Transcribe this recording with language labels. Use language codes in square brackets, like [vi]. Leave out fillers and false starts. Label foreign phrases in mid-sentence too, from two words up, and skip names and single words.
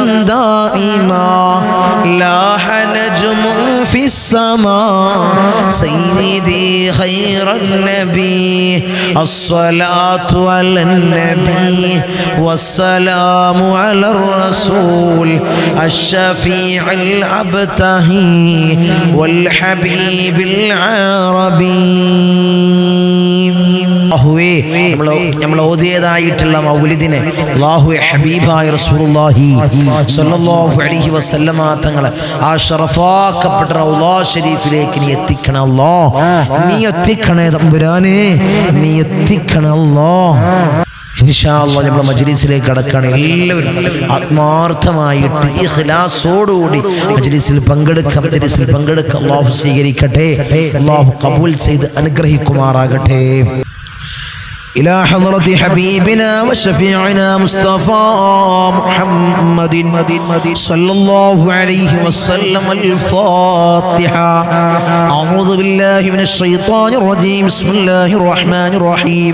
[ar] دائما لاح نجم في السماء سيدي خير النبي الصلاة على النبي والسلام على الرسول الشفيع الأبتهي والحبيب العربي. [ml] നമ്മൾ ഓതിയതായിട്ടുള്ള മൗലിദിനെ അല്ലാഹുവേ ഹബീബായ [ar] رسول الله صلى الله عليه وسلم [ml] തങ്ങളെ ആ ഷറഫാക്കപ്പെട്ട റൗളാ ശരീഫിലേക്ക് നീ എത്തിക്കണേ അല്ലാഹ്. നീ എത്തിക്കണേ തമ്പുരാനെ, നീ എത്തിക്കണേ അല്ലാഹ്. [ar] إن شاء الله [ml] നമ്മുടെ മജ്‌ലിസിലേക്ക് കടക്കുകയാണ്. എല്ലാവരും ആത്മാർത്ഥമായിട്ട് ഇഖ്ലാസോടുകൂടി മജ്‌ലിസിൽ പങ്കെടുക്കുക. അല്ലാഹു സ്വീകരിക്കട്ടെ, അല്ലാഹു ഖബൂൽ ചെയ്ത് അനുഗ്രഹിക്കുമാറാകട്ടെ. [ar] إلى حضرة حبيبنا وشفيعنا مصطفى محمد صلى الله عليه وسلم الفاتحة. أعوذ بالله من الشيطان الرجيم. بسم الله الرحمن الرحيم.